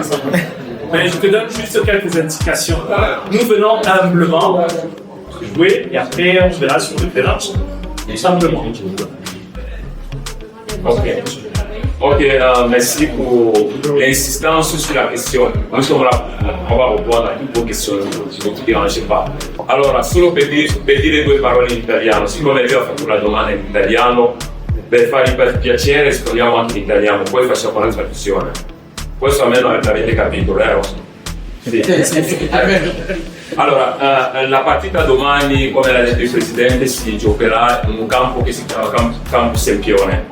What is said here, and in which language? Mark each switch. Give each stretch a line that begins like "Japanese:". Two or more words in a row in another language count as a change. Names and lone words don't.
French: Mais je te donne juste quelques indications. Nous venons humblement jouer et après on verra sur le terrain. Simplement. Ok, merci pour l'insistance sur la question. Nous sommes là, on va répondre à toutes vos questions, si vous ne dérangez pas.
Italian: Allora, solo per dire due parole in italiano, siccome lei ha fatto una domanda in italiano, per fargli per piacere rispondiamo anche in italiano, poi facciamo la traduzione. Questo almeno l'avete capito, vero? Sì. Allora, la partita domani, come l'ha detto il Presidente, si giocherà in un campo che si chiama Campo Sempione.